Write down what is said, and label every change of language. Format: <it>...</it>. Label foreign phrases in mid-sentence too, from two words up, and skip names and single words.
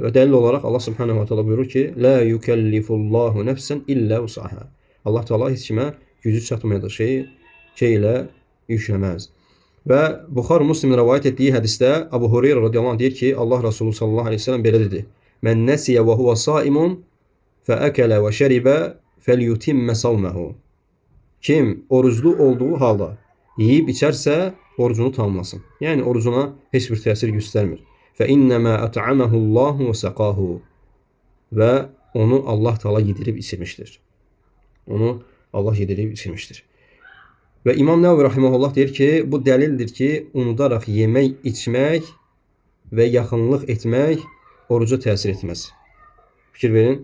<az>Və dəlil olaraq</az> <ar>الله سبحانه وتعالى</ar> <az>buyurur ki,</az> <ar>لا يكلف الله نفسا إلا وسعها. الله تعالى</ar> <az>heç kimə gücü çatmayacağı şey ilə yükləməz. Və Buxari Müslimin rəvayət etdiyi hədisdə Abu Hureyra</az> <ar>رضي الله عنه</ar> <az>deyir ki, Allah Resulü</az> <ar>صلى الله عليه وسلم</ar> <az>belə dedi:</az> <ar>"من نسي وهو صائم فأكل وشرب فَلْيُتِمَّ صَوْمَهُ.</ar> <az>Kim oruclu olduğu halda</az> <tr>yiyip içerse</tr> <az>orucunu tamamlasın. Yani orucuna heç bir təsir göstərmir.</az> <ar>فَاِنَّمَا أَطْعَمَهُ اللّٰهُ وَسَقَاهُ.</ar> <tr>Ve onu Allah Teala yedirip içirmiştir.</tr> <az>Onu Allah</az> <tr>yedirip içirmiştir.</tr> <az>Ve İmam Nevevi Rahimehullah deyir ki, bu dəlildir ki, unudaraq yemək, içmək və yaxınlıq etmək oruca təsir etməz. Fikir verin.</az>